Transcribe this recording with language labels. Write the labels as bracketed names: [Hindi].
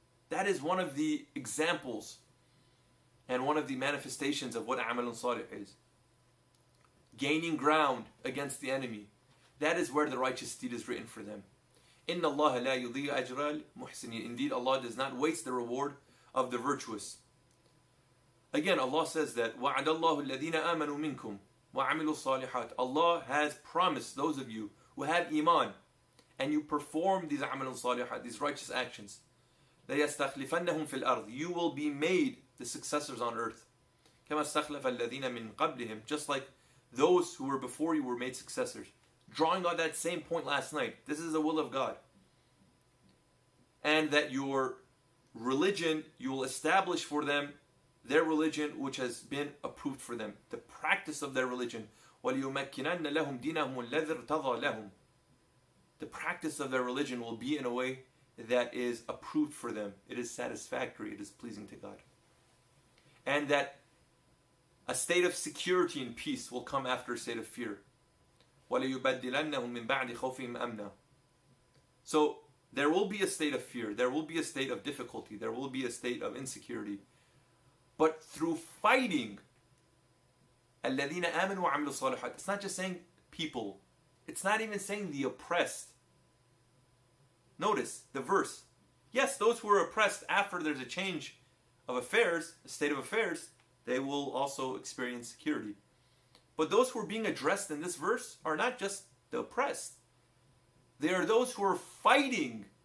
[English] That is one of the examples and one of the manifestations of what amalun salih is. Gaining ground against the enemy. That is where the righteous deed is written for them. [Arabic] Inna Allah la yudhi'u ajra al-muhsinin. [English] Indeed, Allah does not waste the reward of the virtuous. Again, Allah says that [Arabic] وَعَدَ اللَّهُ الَّذِينَ آمَنُوا مِنْكُمْ وَعَمِلُوا الصَّالِحَاتِ. [English] Allah has promised those of you who have iman and you perform these amalun salihat, these righteous actions, [Arabic] لَيَسْتَخْلِفَنَّهُمْ فِي الْأَرْضِ. [English] You will be made the successors on earth. [Arabic] كَمَا اسْتَخْلَفَ الَّذِينَ مِنْ قَبْلِهِمْ. [English] Just like those who were before you were made successors. Drawing on that same point last night. This is the will of God. And that your religion, you will establish for them their religion which has been approved for them. The practice of their religion. [Arabic] وَلِيُمَكِّنَنَّ لَهُمْ دِينَهُمُ الَّذِي ارْتَضَى لَهُمْ. [English] The practice of their religion will be in a way that is approved for them. It is satisfactory. It is pleasing to God. And that a state of security and peace will come after a state of fear. [Arabic] وَلَيُبَدِّلَنَّهُمْ مِنْ بَعْدِ خَوْفِهِمْ أَمْنًا. [English] So there will be a state of fear. There will be a state of difficulty. There will be a state of insecurity. But through fighting, [Arabic] الَّذِينَ آمَنُوا وَعَمِلُوا الصَّالِحَاتِ. [English] It's not just saying people. It's not even saying the oppressed. Notice the verse. Yes, those who are oppressed after there's a change of affairs, a state of affairs, they will also experience security. But those who are being addressed in this verse are not just the oppressed. They are those who are fighting